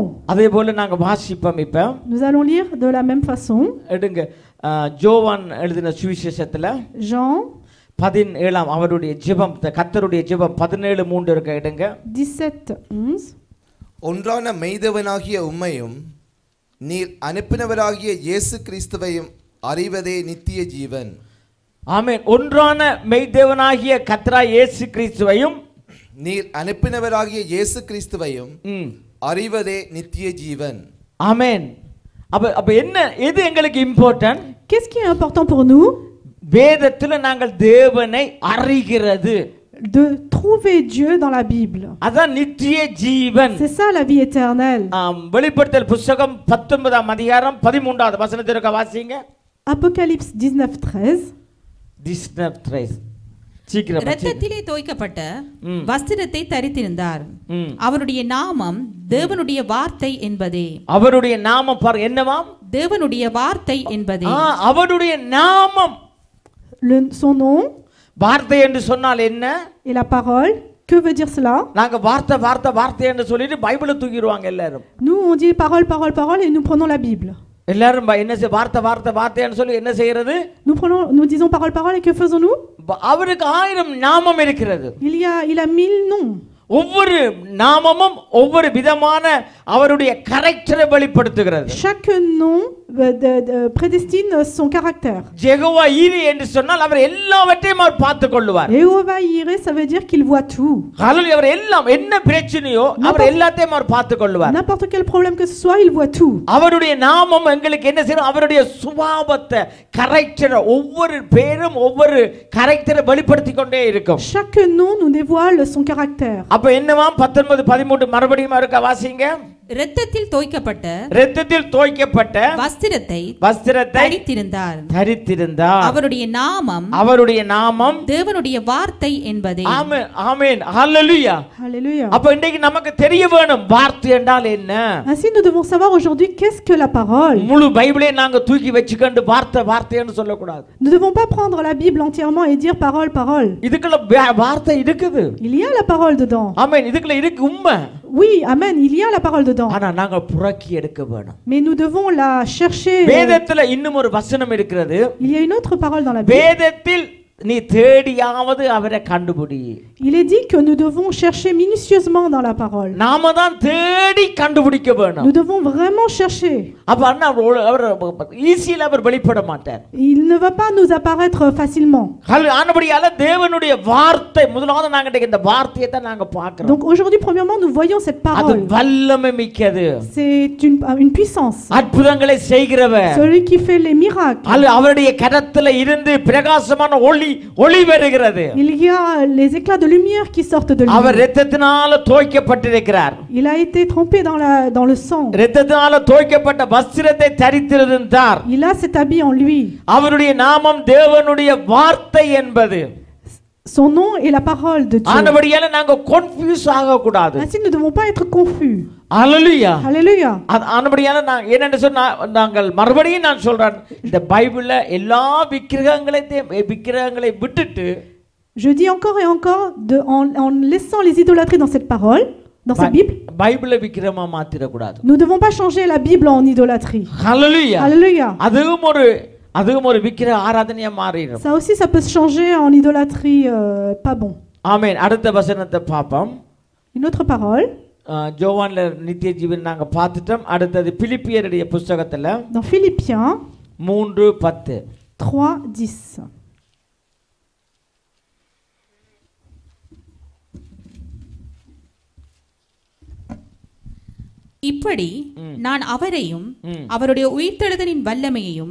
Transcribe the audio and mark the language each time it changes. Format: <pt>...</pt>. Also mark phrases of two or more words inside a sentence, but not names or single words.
<ta>அதே போல நாங்க வாசிப்போம். இப்ப</ta> <fr>Nous allons lire de la même façon.</fr> <ta>எடுங்க ஜோவான் எழுதின சுவிசேஷத்துல Jean 17 அவருடைய ஜெபம் கர்த்தருடைய ஜெபம் 17:3 இருக்க எடுங்க. 17:11. ஒன்றான மெய்தேவனாகிய உம்மையும் நீர் அனுப்பினவராகிய இயேசு கிறிஸ்துவையும் அறிவதே நித்திய ஜீவன். ஆமென். ஒன்றான மெய்தேவனாகிய கர்த்தராகிய இயேசு கிறிஸ்துவையும் நீர் அனுப்பினவராகிய இயேசு கிறிஸ்துவையும் அறிவதே நித்திய ஜீவன். ஆமென். அப்ப என்ன எது எங்களுக்கு இம்பார்ட்டன்ட்?</ta> <fr>Qu'est-ce qui est important pour nous?</fr> <ta>வேதத்துல நாங்கள் தேவனை அறிகிறது.</ta> <fr>De trouver Dieu dans la Bible.</fr> <ta>அதான் நித்திய ஜீவன்.</ta> <fr>C'est ça la vie éternelle.</fr> <ta>வெளிப்படுத்தல் புத்தகம் 19ஆம் அதிகாரம் 13வது வசனத்தை இருக்க வாசிங்க. Apocalypse 19:13. 19:13 சீக்கிரம். இரத்தத்திலே தோய்க்கப்பட்ட வஸ்திரத்தை தரித்திருந்தார். அவருடைய நாமம் தேவனுடைய வார்த்தை என்பதே. அவருடைய நாமம் பாரு என்னவாம்? தேவனுடைய வார்த்தை என்பதே. அவருடைய நாமம்.</ta> <fr>Son nom.</fr> <ta>வார்த்தை என்று சொன்னால் என்ன?</ta> <fr>Et la parole, que veut dire cela?</fr> <ta>நாங்க வார்த்தை என்று சொல்லிட்டு பைபிளை தூக்கிடுவாங்க எல்லாரும்.</ta> <fr>Nous on dit parole et nous prenons la Bible.</fr> <ta>எல்லாரும் என்ன வார்த்தைன்னு சொல்லி என்ன செய்யறது?</ta> <fr>Nous disons parole et que faisons-nous?</fr> <ta>அவருக்கு 1000 நாமம் இருக்கிறது.</ta> <fr>Il a 1000 noms.</fr> <ta>ஒவ்வொரு நாமமும் ஒவ்வொரு விதமான அவருடைய கரெக்டரை வெளிப்படுத்துகிறது.</ta> <fr>Chaque nom prédestine son caractère.</fr> <ta>யெகோவா ஈரே என்று சொன்னால் அவர் எல்லாவற்றையும் அவர் பார்த்துக் கொள்வார்.</ta> <fr>யெகோவா ஈரே ça veut dire qu'il voit tout.</fr> <ta>ஹalleluya. அவர் எல்லாம் என்ன பிரச்சனையோ அவர் எல்லாத்தையும் அவர் பார்த்துக் கொள்வார்.</ta> <fr>N'importe quel problème que ce soit, il voit tout.</fr> <ta>அவருடைய நாமம் எங்களுக்கு என்ன செய்யும்? அவருடைய சுபாவத்தை கரெக்டரை ஒவ்வொரு பேரும் ஒவ்வொரு கரெக்டரை வெளிப்படுத்திக் கொண்டே இருக்கும்.</ta> <fr>Chaque nom nous dévoile son caractère.</fr> <ta>அப்ப என்னவா 19:13 மறுபடியும் இருக்க வாசிங்க. இரத்தத்தில் தோய்க்கப்பட்ட வஸ்திரத்தை தரித்திருந்தார். அவருடைய நாமம் தேவனுடைய வார்த்தை என்பதே. ஆமென் ஆமென் ஹalleluya ஹalleluya. அப்ப இன்னைக்கு நமக்கு தெரிய வேணும் வார்த்தை என்றால் என்ன.</ta> <fr>Ainsi nous devons savoir aujourd'hui qu'est-ce que la parole.</fr> <ta>முழு பைபிளை நாங்க தூக்கி வெச்சுக்கொண்டு வார்த்தைன்னு சொல்ல கூடாது.</ta> <fr>Nous ne devons pas prendre la Bible entièrement et dire parole.</fr> <ta>இதுக்குள்ள வார்த்தை இருக்குது.</ta> <fr>Il y a la parole dedans.</fr> <ta>ஆமென். இதுக்குள்ள இருக்கு உண்மை.</ta> <fr>Oui, amen, il y a la parole dedans.</fr> <ta>ஆனா நாங்க புரக்கி எடுக்க வேணும்.</ta> <fr>Mais nous devons la chercher.</fr> <ta>வேதத்துல இன்னும் ஒரு வசனம் இருக்கிறது.</ta> <fr>Il y a une autre parole dans la Bible.</fr> <ta>வேதத்தில் நீ தேடியாவது அவரை கண்டுபிடி.</ta> <fr>Il est dit que nous devons chercher minutieusement dans la parole.</fr> <ta>நாம தான் தேடி கண்டுபிடிக்க வேணும்.</ta> <fr>Nous devons vraiment chercher.</fr> <ta>அப்ப அண்ணா அவர் ஈஸியா அவர் வெளிப்பட மாட்டார்.</ta> <fr>Il ne va pas nous apparaître facilement.</fr> <ta>ஆனபடியால தேவனுடைய வார்த்தை முதலாவது நாங்க இந்த வார்த்தையை தான் நாங்க பார்க்கிறோம்.</ta> <fr>Donc aujourd'hui premièrement nous voyons cette</fr> <ta>அது</ta> <fr>parole.</fr> <ta>வல்லமை மிக்கது.</ta> <fr>C'est une puissance.</fr> <ta>அற்புதங்களை செய்கிறவர்.</ta> <fr>Celui qui fait les miracles.</fr> <ta>அவருடைய கரத்துல இருந்து பிரகாசமான ஒளி வருகிறது.</ta> <fr>Il y a les éclats de lumière qui sortent de lui.</fr> <ta>அவர் இரத்தத்தினால தோய்க்கப்பட்டிருக்கிறார்.</ta> <fr>Il a été trempé dans le sang.</fr> <ta>இரத்தத்தினால தோய்க்கப்பட்ட வஸ்திரத்தை தரித்திருந்தார்.</ta> <fr>Il a cet habit en lui.</fr> <ta>அவருடைய நாமம் தேவனுடைய வார்த்தை என்பது.</ta> <fr>Son nom est la parole de Dieu.</fr> <ta>ஆனபடியால நாங்க கன்ஃபியூஸ் ஆக கூடாது.</ta> <fr>Ainsi nous ne devons pas être confus.</fr> <ta>ஹalleluya.</ta> <fr>Alléluia.</fr> <ta>ஆனபடியால நான் என்னன்னு சொன்னா நாங்கள் மறுபடியும் நான் சொல்றேன் இந்த பைபிள்ல எல்லா விக்கிரகங்களை விட்டுட்டு</ta> <fr>Je dis encore et encore en laissant les idolâtries dans cette parole, dans cette Bible.</fr> <ta>பைபிளை விக்கிரகமா மாத்திர கூடாது.</ta> <fr>Nous ne devons pas changer la Bible en idolâtrie.</fr> <ta>ஹalleluya.</ta> <fr>Alléluia.</fr> <ta>அதுவும் ஒரு விக்கிரக ஆராதனையா மாறிடும்.</ta> <fr>Ça aussi ça peut se changer en idolâtrie pas bon.</fr> <ta>ஆமென். அடுத்த வசனத்தை பாப்போம்.</ta> <fr>Une autre parole.</fr> <ta>ஜோவான்ல நித்திய ஜீவன் நாங்க பார்த்துட்டோம். அடுத்தது பிலிப்பியருடைய புத்தகத்துல</ta> <fr>Dans Philippiens 3:10. 3:10.</fr> <ta>இப்படி நான் அவரையும் அவருடைய உயிர்த்தெழுதலின் வல்லமையையும்</ta>